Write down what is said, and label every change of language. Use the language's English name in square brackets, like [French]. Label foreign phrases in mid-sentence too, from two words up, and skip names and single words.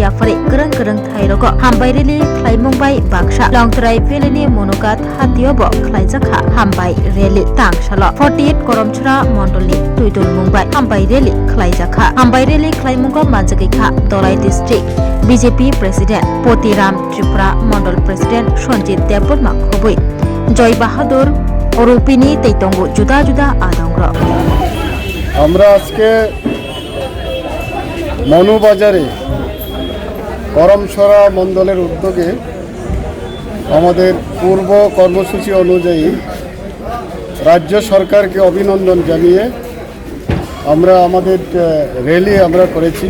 [Kok Borok] Yapharkha Gereng Thairogo Hambai Reli Khlai Mongbai Baksha Longtrai Peleni Manughat Hatio bo Khlaijakha Hambai Reli Tangsalo 48 Koromchura Mondolni Tuidul Mongbai Hambai Reli Khlaijakha Hambai Reli Khlai Monggo Manjakikha [English] District BJP President [Kok Borok] Potiram Tripura [English] Mandal President [Kok Borok] Swrangchati Debolma Khobui Joy Bahadur Orupini Teitongo Juda Juda Adangro [Bangla] আমরা আজকে মনুবাজারে করমছড়া মণ্ডলের উদ্যোগে আমাদের পূর্ব কর্মসূচি অনুযায়ী রাজ্য সরকারকে অভিনন্দন জানিয়ে আমরা আমাদের র্যালি আমরা করেছি।